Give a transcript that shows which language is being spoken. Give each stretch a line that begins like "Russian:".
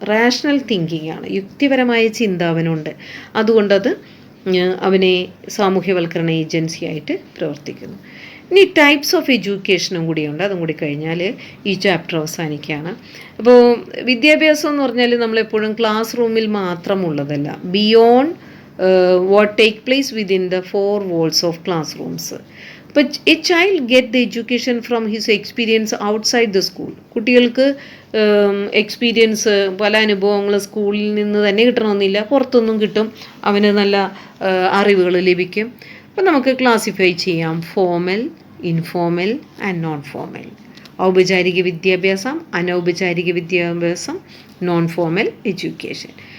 Malayalam: Rational thinking ആണ്, യുക്തിപരമായ ചിന്ത അവനുണ്ട്. അതുകൊണ്ടത് അവനെ സാമൂഹ്യവൽക്കരണ ഏജൻസിയായിട്ട് പ്രവർത്തിക്കുന്നു. ഇനി ടൈപ്സ് ഓഫ് എഡ്യൂക്കേഷനും കൂടിയുണ്ട്. അതും കൂടി കഴിഞ്ഞാൽ ഈ ചാപ്റ്റർ അവസാനിക്കുകയാണ്. അപ്പോൾ വിദ്യാഭ്യാസം എന്ന് പറഞ്ഞാൽ നമ്മളെപ്പോഴും ക്ലാസ് റൂമിൽ മാത്രമുള്ളതല്ല,
English: Beyond what take place within the four walls of classrooms. But a child get the education from his experience outside the school.
Malayalam: കുട്ടികൾക്ക് എക്സ്പീരിയൻസ്, പല അനുഭവങ്ങൾ സ്കൂളിൽ നിന്ന് തന്നെ കിട്ടണമെന്നില്ല, പുറത്തൊന്നും കിട്ടും. അവന് നല്ല അറിവുകൾ ലഭിക്കും. അപ്പം നമുക്ക് ക്ലാസിഫൈ ചെയ്യാം: formal, informal and non formal. ഔപചാരിക വിദ്യാഭ്യാസം, അനൗപചാരിക വിദ്യാഭ്യാസം, നോൺ ഫോമൽ എഡ്യൂക്കേഷൻ.